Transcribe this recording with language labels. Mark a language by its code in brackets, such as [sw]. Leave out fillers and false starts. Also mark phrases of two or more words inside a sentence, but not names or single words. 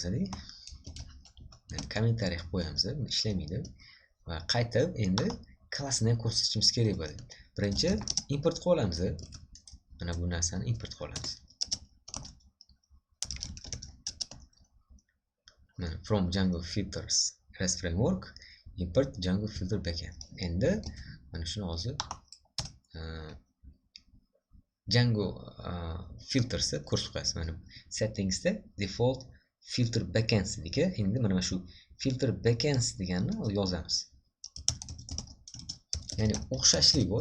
[uz] Yani kommentariy qilib qo'yamiz. Ishlamaydi. Va qaytib endi klassni ham ko'rsatishimiz kerak bo'ladi. Birinchi import qilib olamiz. Mana bu narsani import qilib olamiz. [en] Mana from Django filters REST framework import Django filter backend. [uz] Endi mana shuni hozir Django filters ko'rsatib qo'yasiz. Mana settingsda [en] default filter backends [uz] degan. Endi mana shu [en] filter backends [uz] deganni yozamiz. Ya'ni o'xshashlik bor.